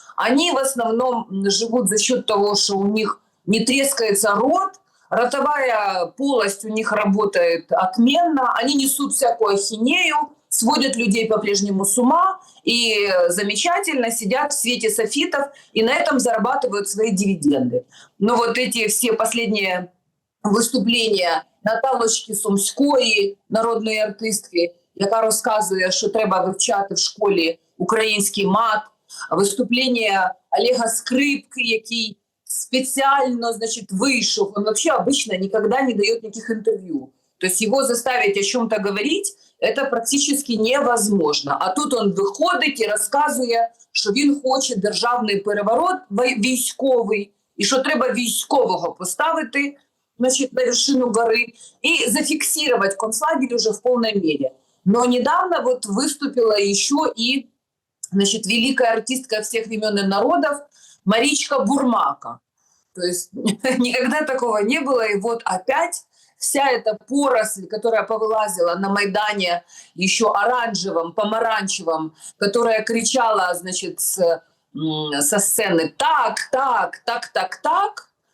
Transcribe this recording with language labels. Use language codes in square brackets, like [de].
[ru] Они в основном живут за счет того, что у них не трескается рот, ротовая полость у них работает отменно, они несут всякую ахинею, сводят людей по-прежнему с ума и замечательно сидят в свете софитов и на этом зарабатывают свои дивиденды. Но вот эти все последние [uk] виступлення Наталочки Сумської, народної артистки, яка розказує, що треба вивчати в школі український мат, виступлення Олега Скрипки, який [ru] специально, значит, вышел. Он вообще обычно никогда не дает никаких интервью. То есть его заставить о чем-то говорить, это практически невозможно. А тут он [uk] виходить і розказує, що він хоче державний переворот військовий, і що треба військового поставити, [ru] значит, на вершину горы и зафиксировать концлагерь уже в полной мере. Но недавно вот выступила еще и, значит, великая артистка всех времен и народов Маричка Бурмака. То есть никогда такого не было, и вот опять вся эта поросль, которая повылазила на Майдане еще оранжевым, помаранчевым, которая кричала, значит, со сцены «так, так, так, так, так»,